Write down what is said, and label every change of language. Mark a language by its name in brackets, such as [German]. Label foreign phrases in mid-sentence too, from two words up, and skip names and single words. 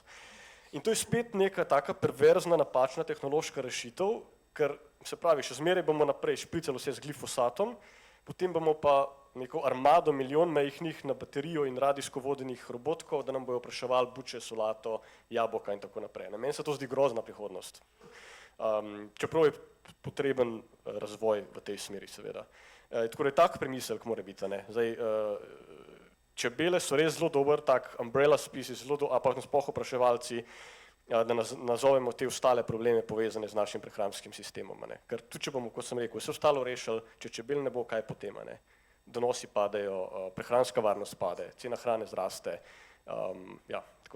[Slovenian] In to je spet neka taka perverzna, napačna tehnološka rešitev, ker se pravi, še zmeraj bomo naprej špricali vse z glifosatom, potem bomo pa neko armado milijon majhnih na baterijo in radijsko vodenih robotkov, da nam bojo opraševali buče, solato, jabolka in tako naprej. Meni se to zdi grozna prihodnost. Čeprav je potreben razvoj v tej smeri, seveda. Tako da je tak premislek mora biti. Zdaj, čebele so res zelo dober, tak [English] umbrella species, [Slovenian] a pa sploh opraševalci, da nazovemo te ostale probleme povezane z našim prehranskim sistemom. Ker tudi, če bomo, kot sem rekel, vse ostalo rešili, če čebel ne bo, kaj potem, donosi padejo, prehranska varnost pade, cena hrane zraste, tako da.